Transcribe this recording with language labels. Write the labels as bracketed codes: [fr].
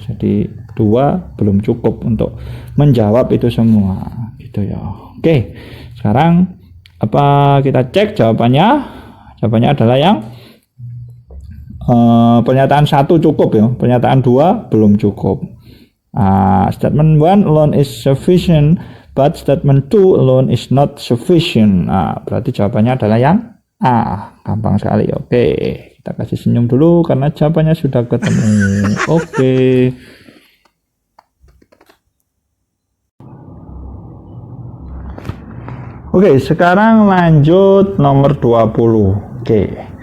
[id] Jadi dua belum cukup untuk menjawab itu semua gitu ya. Oke, sekarang apa kita cek jawabannya. Jawabannya adalah yang pernyataan satu cukup ya, pernyataan dua belum cukup. [en] Statement 1 alone is sufficient but statement 2 alone is not sufficient. [id] Berarti jawabannya adalah yang A. Gampang sekali. Oke, kita kasih senyum dulu karena jawabannya sudah ketemu. Oke. Oke, sekarang lanjut nomor 20. Oke.